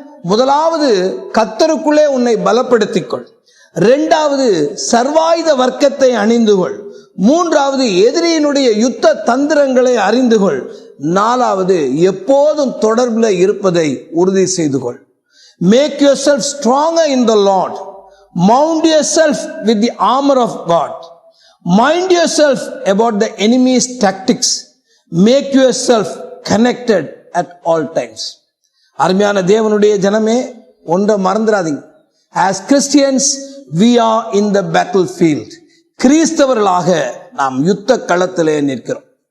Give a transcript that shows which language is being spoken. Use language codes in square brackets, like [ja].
[ta] முதலாவது, கர்த்தருக்குள்ளே உன்னை பலப்படுத்திக்கொள். 2வது, சர்வாயுத வர்க்கத்தை அணிந்துகொள். 3வது, எதிரியினுடைய யுத்த தந்திரங்களை அறிந்துகொள். 4வது, எப்போதும் தொடர்பில் இருப்பதை உறுதி செய்து கொள். [en] Make yourself stronger in the Lord. Mount yourself with the armor of God. Mind yourself about the enemy's tactics. Make yourself connected at all times. [ta] அருமையான தேவனுடைய ஜனமே, ஒன்றை மறந்துடாதீங்க. [en] As Christians, we are in the battlefield. [ta] கிறிஸ்தவர்களாக நாம் யுத்த களத்திலே நிற்கிறோம்.